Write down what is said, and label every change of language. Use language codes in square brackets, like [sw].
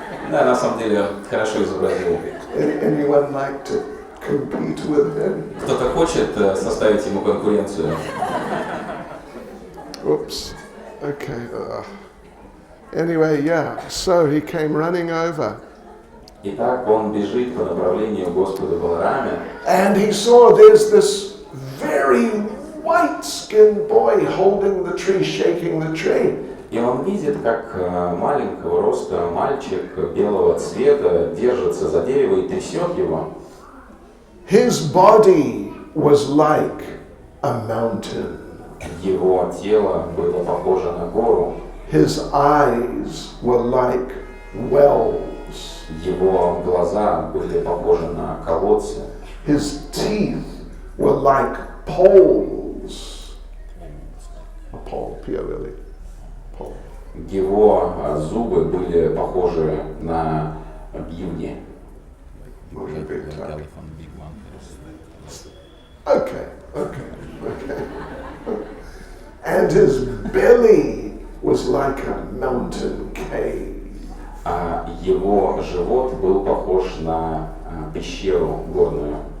[ru] Да, на самом деле, хорошо изобразил. [en] Anyone like to compete with him? [ru] Кто-то хочет составить ему конкуренцию? [en] Oops. Okay. Anyway, yeah. So he came running over. [ru] Итак, он бежит по направлению к Господу Балараме. [en] And he saw there's this very white-skinned boy holding the tree, shaking the tree. [ru] И он видит, как маленького роста мальчик белого цвета держится за дерево и трясет его. [en] His body was like a mountain. [ru] Его тело было похоже на гору. [en] His eyes were like wells. [ru] Его глаза были похожи на колодцы. [en] His teeth were like poles. A pole, P-O-L-E. Pole. [ru] Его зубы были похожи на бивни. Может быть, так. [en] Telephone, big one. Okay. And his belly was like a mountain cave. [ru] А его живот был похож на пещеру горную.